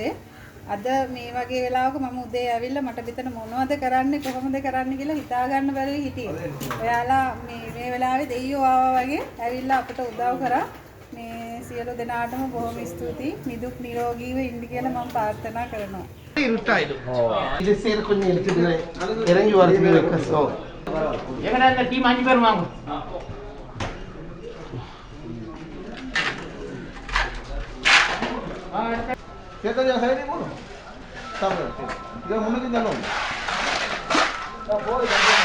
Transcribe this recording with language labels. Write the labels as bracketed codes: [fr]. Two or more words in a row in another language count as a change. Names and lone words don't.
[si] අද මේ වගේ වෙලාවක මම උදේ ඇවිල්ලා මට මෙතන මොනවද කරන්නේ කොහොමද කරන්නේ කියලා හිතා ගන්න බැරුව හිටියේ. ඔයාලා මේ වෙලාවේ දෙයියෝ ආවා වගේ ඇවිල්ලා අපට උදව් කරා. මේ සියලු දෙනාටම බොහොම ස්තුතියි. නිදුක් නිරෝගීව ඉන්න කියලා මම ප්‍රාර්ථනා කරනවා. [ta] இருட்டாயிடும். இது சேர கொஞ்சம் இருக்குது இறங்கி வரது கஷ்டம். எங்கடா இந்த டீம் 5 பேர் வாங்க. கேட்டா சைடு போடு. சாம. இத முன்னுக்கு தள்ளும். போய்